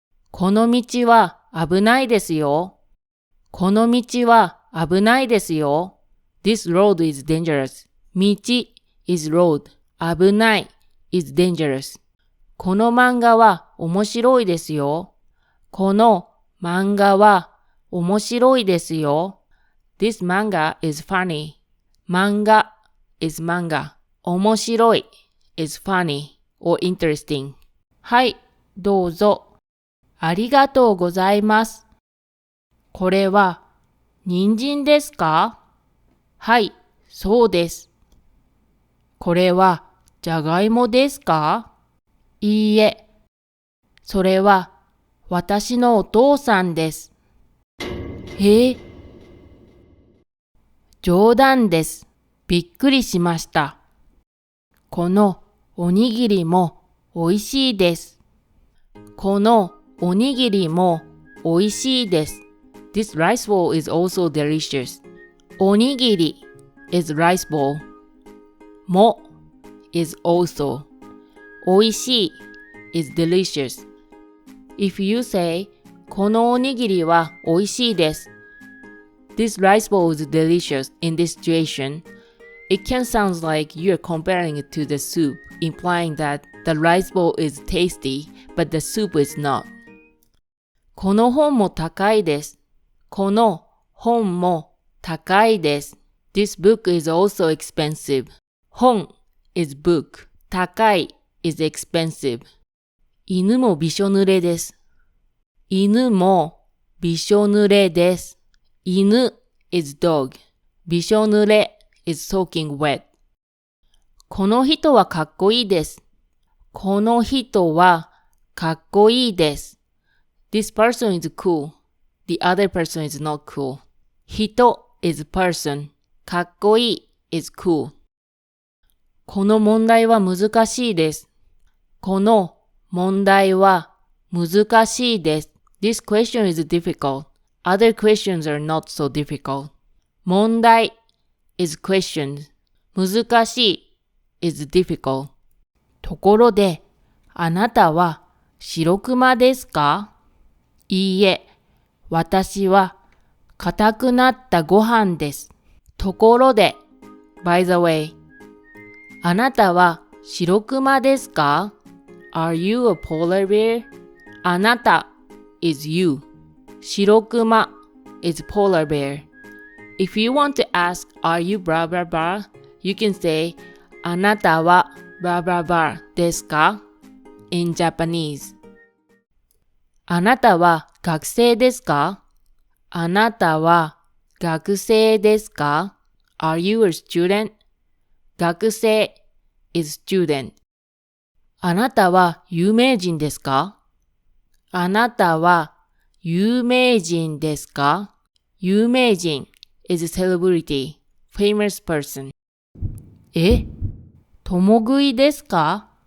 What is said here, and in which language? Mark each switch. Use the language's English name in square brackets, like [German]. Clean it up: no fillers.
[Japanese] この道は危ないですよ。この道は危ないですよ。 [English] This road is dangerous. 道 is road. 危ない is dangerous. [Japanese] この漫画は面白いですよ。この漫画は面白いですよ。 [English] This manga is funny. 漫画 is manga. 面白い is funny or interesting. [Japanese] はい、どうぞ。ありがとうございます。これは人参ですか？はい、そうです。これはじゃがいもですか？いいえ、それは私のお父さんです。冗談です。びっくりしました。このおにぎりもおいしいです。このおにぎりもおいしいです。 [English] This rice bowl is also delicious. おにぎり is rice bowl. も is also. おいしい is delicious. If you say, [Japanese] このおにぎりはおいしいです。 [English] This rice bowl is delicious in this situation. It can sound like you're comparing it to the soup, implying that the rice bowl is tasty, but the soup is not. [Japanese] この本も高いです。この本も高いです。 [English] This book is also expensive. 本 is book. 高い is expensive. [Japanese] 犬もびしょ濡れです。犬もびしょ濡れです。 [English] 犬 is dog. びしょ濡れ is soaking wet. [Japanese] この人はかっこいいです。この人はかっこいいです。 [English] This person is cool. The other person is not cool. 人 is person. かっこいい is cool. [Japanese] この問題は難しいです。この問題は難しいです。 [English] This question is difficult. Other questions are not so difficult. 問題 is questions. 難しい is difficult. [Japanese] ところで、あなたは白熊ですか？いいえ、私は硬くなったご飯です。ところで、 [English] by the way、 [Japanese] あなたは白熊ですか？ [English] Are you a polar bear? あなた is you. 白熊 is polar bear. If you want to ask, are you blah blah blah? You can say, あなたは blah blah blah ですか？ In Japanese. [Japanese] あなたは学生ですか？あなたは学生ですか？ [English] Are you a student? 学生 is student. [Japanese] あなたは有名人ですか？あなたは有名人ですか？ [English] 有名人 is a celebrity, famous person. [Japanese] 共食いですか？